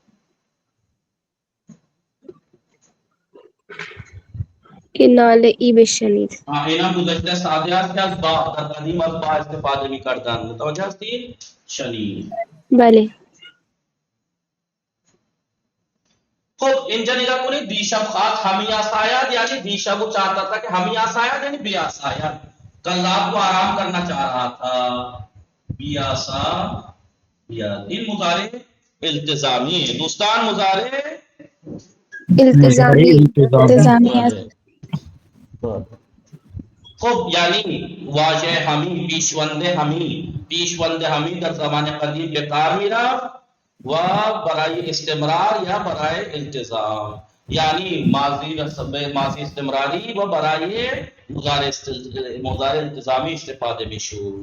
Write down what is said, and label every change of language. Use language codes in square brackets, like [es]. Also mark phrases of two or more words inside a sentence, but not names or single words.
[fa] که ناله ای بشنید. اینا گذشته سادیات که از با در قدیم از با استفاده می‌کردند. متوجه هستید؟ شنید. بله. خب اینجا نگاه کنید، دیشب خواست همی آساید یعنی دیشب [ur] وہ چاہتا تھا کہ [fa] همی آساید یعنی بی آساید. [ur] کل رات کو آرام کرنا چاہ رہا تھا. [fa] بی آساید. این مضارع التزامی ہے دوستان. مضارع التزامی. التزامی است. خب یعنی واژه همی، پیشوند همی، پیشوند همی در زمان قدیم به کار میرفت و برای استمرار یا برای التزام، یعنی ماضی استمراری و برای مضارع التزامی استفاده میشد.